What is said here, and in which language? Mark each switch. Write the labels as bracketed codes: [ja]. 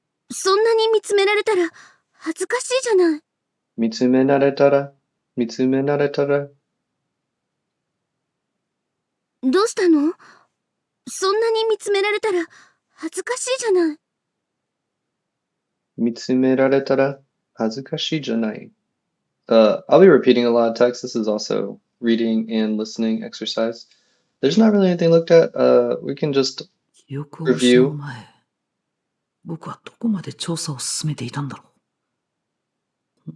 [ja] そんなに見つめられたら恥ずかしいじゃない。 Mitsumenaretara. Mitsumenaretara. どうしたの？そんなに見つめられたら恥ずかしいじゃない。 Mitsumeraretara. Hazukashi janai. [en] I'll be repeating a lot of text. This is also reading and listening exercise. There's not really anything looked at. We can just [ja] 記憶を失う前、僕はどこまで調査を進めていたんだろう。